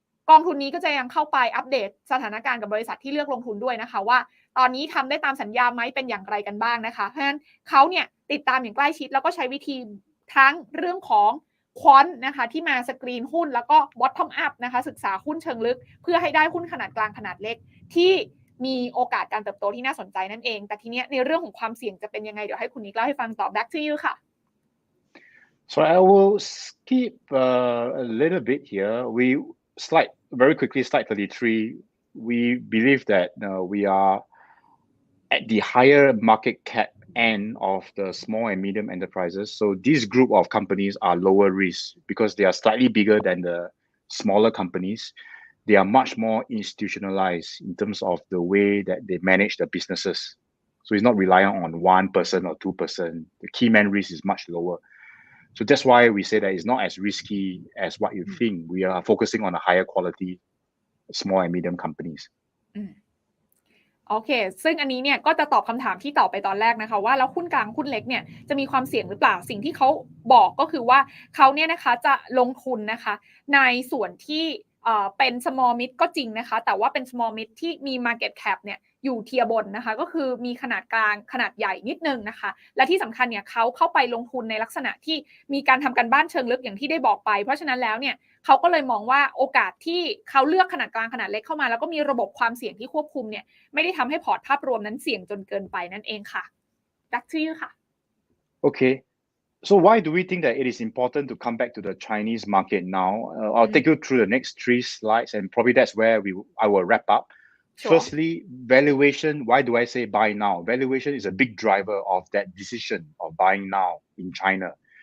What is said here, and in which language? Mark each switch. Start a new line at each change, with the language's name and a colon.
Thai: กองทุนนี้ก็จะยังเข้าไปอัปเดตสถานการณ์กับบริษัทที่เลือกลงทุนด้วยนะคะว่าตอนนี้ทำได้ตามสัญญาไหมเป็นอย่างไรกันบ้างนะคะเพราะฉะนั้นเขาเนี่ยติดตามอย่างใกล้ชิดแล้วก็ใช้วิธีทั้งเรื่องของควอนนะคะที่มาสกรีนหุ้นแล้วก็ bottom up นะคะศึกษาหุ้นเชิงลึกเพื่อให้ได้หุ้นขนาดกลางขนาดเล็กที่ มีโอกาสการเติบโตที่น่าสนใจนั่นเองแต่ทีเนี้ยในเรื่องของความเสี่ยงจะเป็นยังไงเดี๋ยวให้คุณนิกเล่าให้ฟังต่อ
English: back to you
Thai: ค่ะ
English: So I will skip a little bit here. Very quickly, slide 33. We believe that we are at the higher market cap end of the small and medium enterprises. So this group of companies are lower risk because they are slightly bigger than the smaller companies. They are much more institutionalized in terms of the way that they manage their businesses. So it's not reliant on 1% or 2%. The key man risk is much lower. So that's why we say that it's not as risky as what you think. We are focusing on a higher quality small and medium companies.
Thai: โอเคซึ่งอันนี้เนี่ยก็จะตอบคำถามที่ตอบไปตอนแรกนะคะว่าแล้วหุ้นกลางหุ้นเล็กเนี่ยจะมีความเสี่ยงหรือเปล่าสิ่งที่เขาบอกก็คือว่าเขาเนี่ยนะคะจะลงทุนนะคะในส่วนที่ เป็น small mid ก็จริงนะคะแต่ว่าเป็น small mid ที่มี market cap เนี่ยอยู่เทียบนนะคะก็คือมีขนาดกลางขนาดใหญ่นิดนึงนะคะและที่สำคัญเนี่ยเขาเข้าไปลงทุนในลักษณะที่มีการทำการบ้านเชิงลึกอย่างที่ได้บอกไปเพราะฉะนั้นแล้วเนี่ยเขาก็เลยมองว่าโอกาสที่เขาเลือกขนาดกลางขนาดเล็กเข้ามาแล้วก็มีระบบความเสี่ยงที่ควบคุมเนี่ยไม่ได้ทำให้พอร์ตภาพรวมนั้นเสี่ยงจนเกินไปนั่นเองค่ะ
English: back to you
Thai: ค่ะ
English: Okay. So why do we think that it is important to come back to the Chinese market now? I'll take you through the next 3 slides, and probably that's where I will wrap up. Sure. Firstly, valuation. Why do I say buy now? Valuation is a big driver of that decision of buying now in China.